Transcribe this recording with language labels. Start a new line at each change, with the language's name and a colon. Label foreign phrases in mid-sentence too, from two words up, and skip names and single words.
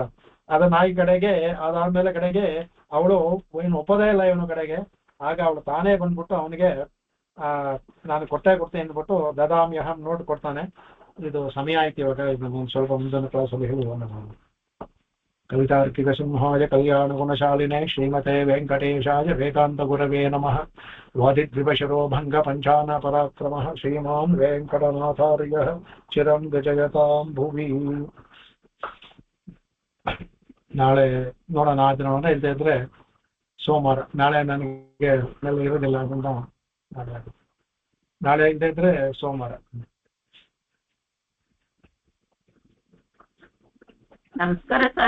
Kannada: ಅದನ್ನ ಈ ಕಡೆಗೆ ಅದಾದ್ಮೇಲೆ ಕಡೆಗೆ ಅವಳು ಏನು ಒಪ್ಪದೇ ಇಲ್ಲ ಇವನು ಕಡೆಗೆ. ಆಗ ಅವಳು ತಾನೇ ಬಂದ್ಬಿಟ್ಟು ಅವನಿಗೆ ನಾನು ಕೊಡ್ತೀನಿ ಅಂದ್ಬಿಟ್ಟು ದದಾಮ್ಯಹಂ ನೋಟ್ ಕೊಡ್ತಾನೆ. ಇದು ಸಮಯ ಆಯ್ತು ಇವಾಗ, ಸ್ವಲ್ಪ ಮುಂದಿನ ಕ್ಲಾಸಲ್ಲಿ ಹೇಳುವ ನಾನು.
Sanskrit: कवितार्किकसिंहाय कल्याणगुणशालिने श्रीमते वेङ्कटेशाय वेदान्तगुरवे नमः। वादिद्विपशरो भङ्गपञ्चानपराक्रमः श्रीमान् वेङ्कटनाथार्यः चिरं गजयतां भुवि।
Kannada: ನಾಳೆ ನೋಡೋಣ ಆ ದಿನ ಇಲ್ಲದೆ ಇದ್ರೆ ಸೋಮವಾರ. ನಾಳೆ ನನಗೆ ಇರೋದಿಲ್ಲ ಅದನ್ನ ನಾಳೆ ಇಲ್ಲದೆ ಇದ್ರೆ ಸೋಮವಾರ. ನಮಸ್ಕಾರ ಸರ್.